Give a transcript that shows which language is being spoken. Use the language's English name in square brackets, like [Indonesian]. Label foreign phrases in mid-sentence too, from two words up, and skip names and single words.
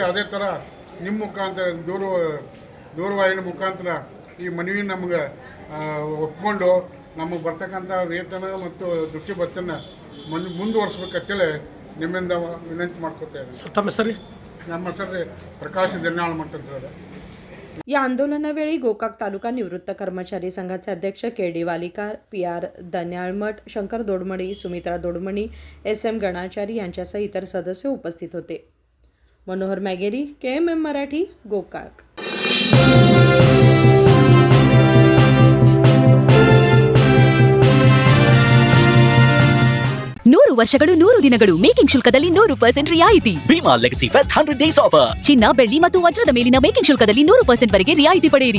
[Kannada] ಅದೇ ಥರ ನಿಮ್ಮ ಮುಖಾಂತರ ದೂರವಾಹಿನಿ ಮುಖಾಂತರ ಈ ಮನವಿ ನಮಗೆ ಒಪ್ಕೊಂಡು ನಮಗೆ ಬರ್ತಕ್ಕಂಥ ವೇತನ ಮತ್ತು ತುಟ್ಟಿ ಭತ್ಯೆನ ಮುಂದುವರಿಸ್ಬೇಕಂತೇಳಿ ನಿಮ್ಮಿಂದ ವಿನಂತಿ ಮಾಡ್ಕೊತಾ ಇದ್ದೀನಿ. ತಮ್ಮ ಸರಿ ನಮ್ಮ ಹೆಸರು ಪ್ರಕಾಶ್ ದನ್ಯಾಳ್ ಮಠ ಅಂತ ಹೇಳಿ. [Marathi] या आंदोलनावेळी गोकाक तालुका निवृत्त कर्मचारी संघाचे अध्यक्ष के.डी. वालीकार, पी.आर. दन्याळमठ, शंकर दोडमणी, सुमित्रा दोडमणी, एस.एम. गणाचारी यांच्यासह इतर सदस्य उपस्थित होते. मनोहर मॅगेरी, KMM मराठी, गोकाक. [Kannada] ನೂರು ವರ್ಷಗಳು 100 ದಿನಗಳು ಮೇಕಿಂಗ್ ಶುಲ್ಕದಲ್ಲಿ 100% ರಿಯಾಯಿತಿ. [English] Bhima Legacy Fest 100 Days Offer. [Kannada] ಚಿನ್ನ, ಬೆಳ್ಳಿ ಮತ್ತು ವಜ್ರದ ಮೇಲಿನ ಮೇಕಿಂಗ್ ಶುಲ್ಕದಲ್ಲಿ 100% ವರೆಗೆ ರಿಯಾಯಿತಿ ಪಡೆಯಿರಿ.